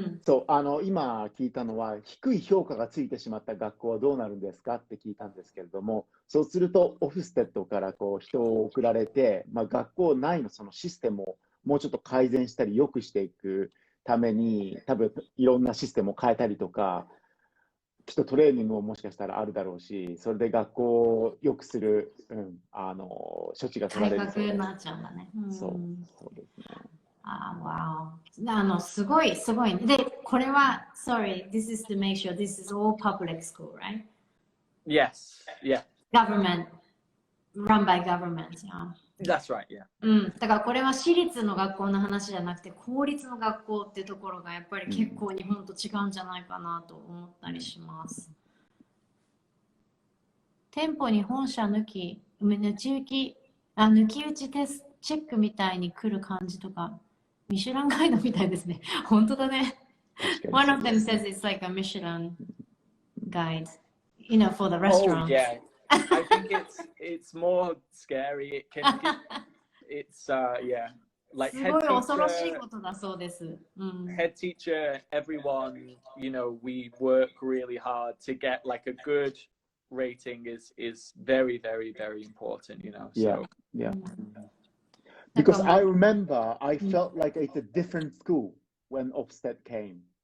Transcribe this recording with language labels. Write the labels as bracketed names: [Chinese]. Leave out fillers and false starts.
[Japanese] そう、今聞いたのは、低い評価がついてしまった学校はどうなるんですかって聞いたんですけれども、そうするとオフステッドからこう人を送られて、学校内のそのシステムをもうちょっと改善したり良くしていくために、多分いろんなシステムを変えたりとか、きっとトレーニングももしかしたらあるだろうし、それで学校を良くする、処置が取られるそうです。改革になっちゃうんだね。そうですね。わお。すごい。で、これは、 [English] sorry, this is to make sure this is all public school, right? Yes, yeah. Government, run by government, yeah. That's right, yeah. [Japanese] だからこれは私立の学校の話じゃなくて、公立の学校っていうところがやっぱり結構日本と違うんじゃないかなと思ったりします。店舗に本社抜き打ちテストチェックみたいに来る感じとか、ミシュランガイドみたいですね。本当だね。 [English] One of them says it's like a Michelin guide, you know, for the restaurant. Oh, yeah. I think it's more scary. It's yeah. Like [Japanese] すごい恐ろしいことだそうです。 [English] Head teacher, everyone, you know, we work really hard to get like a good rating is very, very, very important, you know. So, yeah. Because I remember I felt like it's a different school when Ofsted came.